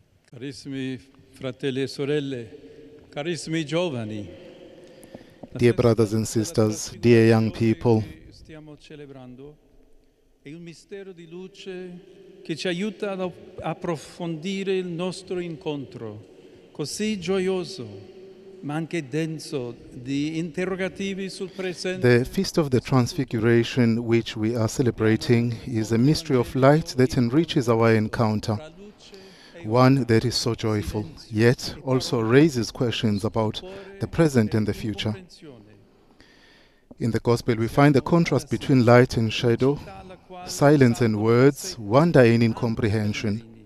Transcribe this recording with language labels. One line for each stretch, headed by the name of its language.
Italian: Carissimi fratelli e sorelle, carissimi giovani.
English: Dear brothers and sisters, dear young people.
Italian: Stiamo celebrando il mistero di luce che ci aiuta ad approfondire il nostro incontro, così gioioso, ma anche denso di interrogativi sul presente.
English: The Feast of the Transfiguration, which we are celebrating, is a mystery of light that enriches our encounter. One that is so joyful, yet also raises questions about the present and the future. In the Gospel, we find the contrast between light and shadow, silence and words, wonder and incomprehension.